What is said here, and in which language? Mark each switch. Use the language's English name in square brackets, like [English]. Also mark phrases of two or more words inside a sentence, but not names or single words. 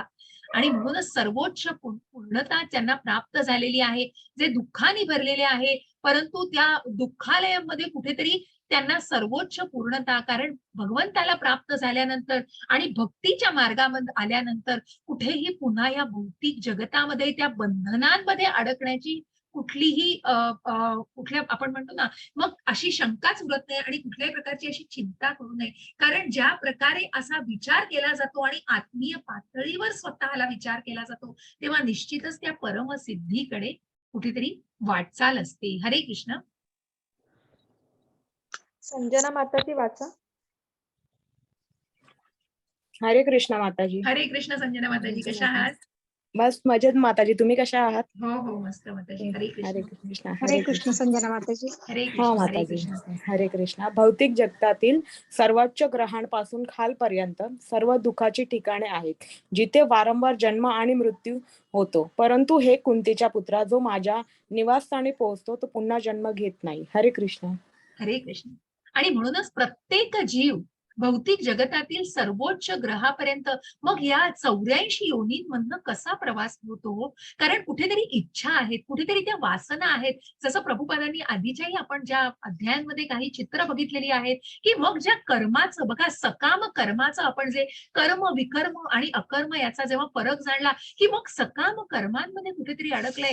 [Marathi] आणि म्हणूनच सर्वोच्च पूर्णता त्यांना प्राप्त झालेली आहे, जे दुःखाने भरलेले आहे, परंतु त्या दुःखालयामध्ये कुठेतरी त्यांना सर्वोच्च पूर्णता, कारण भगवंताला प्राप्त झाल्यानंतर आणि भक्तीच्या मार्गामध्ये आल्यानंतर कुठेही पुन्हा या भौतिक जगतामध्ये त्या बंधनांमध्ये अडकण्याची कुठलीही कुठल्या आपण म्हणतो ना, मग अशी शंकाच उरत नाही आणि कुठल्याही प्रकारची अशी चिंता करू नये. कारण ज्या प्रकारे असा विचार केला जातो आणि आत्मीय पातळीवर स्वतःला विचार केला जातो तेव्हा निश्चितच त्या परमसिद्धीकडे कुठेतरी वाटचाल असते. हरे कृष्ण. संजना माताजी वाचा. हरे कृष्ण माताजी. हरे कृष्ण. संजना माताजी कशा आहात? बस मजेत माताजी, तुम्ही कशा आहात? हो हो मस्त माताजी. हरे हरे कृष्ण. कृष्ण. हरे कृष्ण संजना माताजी. हरे हा कृष्ण. हरे माताजी. कृष्ण. हरे कृष्ण. भौतिक जगतातील सर्वोच्च ग्रहांपासून खालपर्यंत सर्व दुःखाची ठिकाणे आहेत, जिथे वारंवार जन्म आणि मृत्यू होतो. परंतु हे कुंतीच्या पुत्रा, जो माझ्या निवासस्थानी पोहोचतो तो पुन्हा जन्म घेत नाही. हरे कृष्ण. हरे कृष्ण. आणि म्हणूनच प्रत्येक जीव भौतिक जगतातील सर्वोच्च ग्रहापर्यंत मग या 84 योनींमधनं कसा प्रवास होतो, कारण कुठेतरी इच्छा आहेत, कुठेतरी त्या वासना आहेत. जसं प्रभुपादांनी आधीच्याही आपण ज्या अध्यायांमध्ये काही चित्र बघितलेली आहेत, की मग ज्या कर्माचं बघा, सकाम कर्माचं आपण जे कर्म विकर्म आणि अकर्म याचा जेव्हा फरक जाणला, की मग सकाम कर्मांमध्ये कुठेतरी अडकलंय.